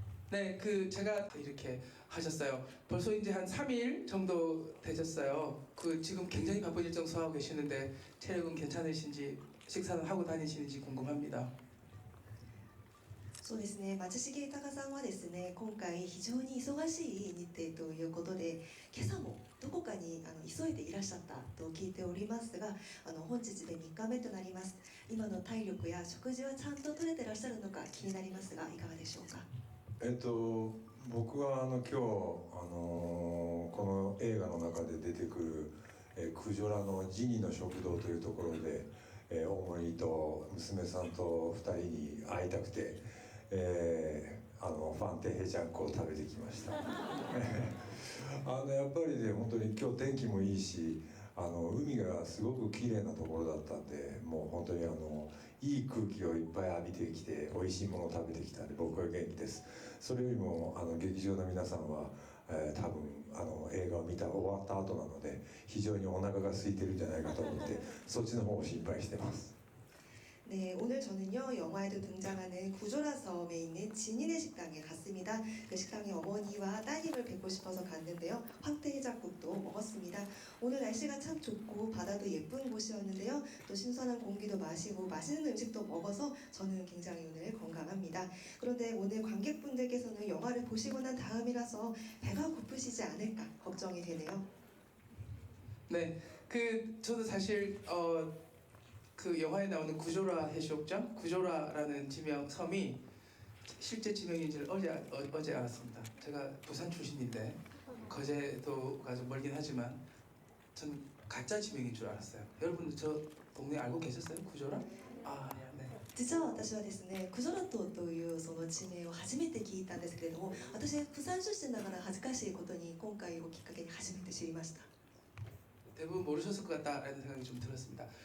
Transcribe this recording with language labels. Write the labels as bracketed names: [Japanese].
[Korean] 네, 제가 이렇게 하셨어요. 벌써 이제 한 3일 정도 되셨어요. 지금 굉장히 바쁜 일정 소화하고 계시는데 체력은 괜찮으신지 식사는 하고 다니시는지 궁금합니다. [Japanese] そうですね、松重豊さんはですね、今回非常に忙しい日程ということで、今朝もどこかに急いでいらっしゃったと聞いておりますが、本日で3日目となります。今の体力や食事はちゃんと取れてらっしゃるのか気になりますが、いかがでしょうか。僕は今日この映画の中で出てくるクジョラのジニの食堂というところで、大森と娘さんと2人に会いたくて、ファンテヘジャンコを食べてきましたやっぱりね、本当に今日天気もいいし、海がすごく綺麗なところだったんで、もう本当にいい空気をいっぱい浴びてきて美味しいものを食べてきたんで、僕は元気です。それよりも劇場の皆さんは、多分映画を終わった後なので非常にお腹が空いてるんじゃないかと思ってそっちの方を心配してます。 [Korean] 네, 오늘 저는요, 영화에도 등장하는 구조라 섬에 있는 진인의 식당에 갔습니다. 그 식당에 어머니와 따님을 뵙고 싶어서 갔는데요. 황태 해장국도 먹었습니다. 오늘 날씨가 참 좋고 바다도 예쁜 곳이었는데요. 또 신선한 공기도 마시고 맛있는 음식도 먹어서 저는 굉장히 오늘 건강합니다. 그런데 오늘 관객분들께서는 영화를 보시고 난 다음이라서 배가 고프시지 않을까 걱정이 되네요. 네, 저도 사실 영화에 나오는 구조라 해수욕장, 구조라라는 섬이 실제 지명인지를 어제 알았습니다. 제가 부산 출신인데 거제도가 좀 멀긴 하지만 전 가짜 지명인 줄 알았어요. 여러분들 저 동네 알고 계셨어요? 구조라? 아, 네. [Japanese] 実は私はですね、クジョラ島というその地名を初めて聞いたんですけれども、私釜山出身ながら恥ずかしいことに今回をきっかけに初めて知りました。 [Korean] 대부분 모르셨을 것 같다라는 생각이 좀 들었습니다.